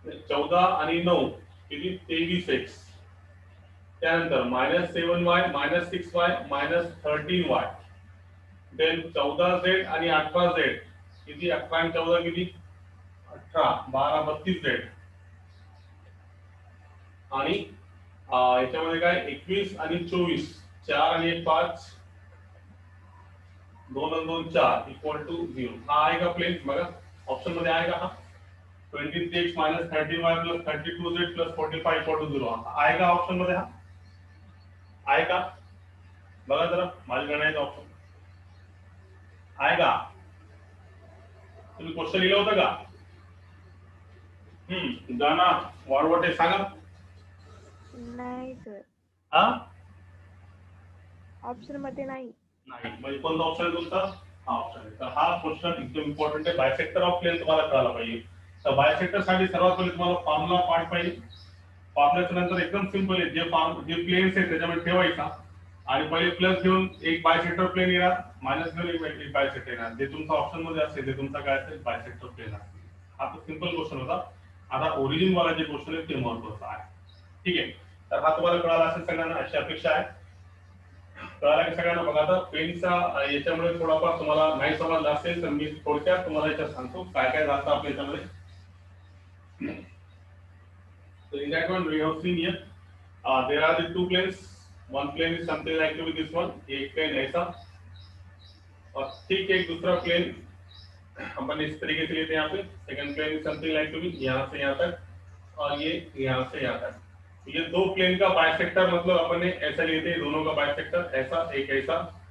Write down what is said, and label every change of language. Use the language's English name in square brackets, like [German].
[Marathi] 14 आणि 9 किती 23x. त्यानंतर minus 7y minus 6y minus 13y then 14z आणि 18z किती 18 आणि 14 किती 18 12 32z आणि याच्यामध्ये काय 21 आणि 24 4 आणि 1 5 2 आणि 2 4 इक्वल टू 0. हा आहे का प्लेन बघा ऑप्शन मध्ये आहे का हा [English] 23x minus 13y plus 32z plus 45 equal to 0 [Marathi] आहे का ऑप्शन मध्ये. हा आहे का बघा जरा माझ्या गणनेचा ऑप्शन आहे का. तुम्ही क्वेश्चन लिहिलं होतं का. गाना वाढवटे सांगा. नाही सर हा ऑप्शन मध्ये नाही. नाही म्हणजे कोणता ऑप्शन आहे तुमचा हा ऑप्शन आहे. तर हा क्वेश्चन एकदम इम्पॉर्टंट आहे. बायसेक्टर ऑफ प्लेन तुम्हाला कळायला पाहिजे. तर बायसेक्टर साठी सर्वात पहिले तुम्हाला फॉर्म्युला पाठ पाहिजे. फॉर्म्युल्याच्या नंतर एकदम सिंपल आहे जे प्लेन्स आहेत त्याच्यामध्ये ठेवायचा आणि पहिले प्लस घेऊन एक बायसेक्टर प्लेन येणार मायनस घेऊन एक बायसेक्टर येणार. जे तुमचा ऑप्शन मध्ये असेल ते तुमचा काय असेल बायसेक्टर प्लेन असेल. हा तो सिंपल क्वेश्चन होता. आता ओरिजिन वाला जे क्वेश्चन आहे ते महत्त्वाचं आहे. ठीक आहे तर हा तुम्हाला कळाला असेल सगळ्यांना अशी अपेक्षा आहे. कळाला की सगळ्यांना. बघा आता पेनचा याच्यामुळे थोडाफार तुम्हाला नाही समजला असेल तर मी थोडक्यात तुम्हाला याच्यात सांगतो काय काय झालं आपल्या याच्यामध्ये. [English] So in that one we have seen here, there are the two planes. One plane is something like to be this one, [Hindi] एक plane ऐसा, और ठीक एक दूसरा plane अपन इस तरीके से लेते हैं यहाँ पे. [English] second plane is something like to be [Hindi] यहाँ से यहाँ तक और ये यहाँ से यहाँ तक. ये दो प्लेन का बाइसेक्टर मतलब अपन ने ऐसा लेते हैं दोनों का बाइसेक्टर ऐसा एक ऐसा.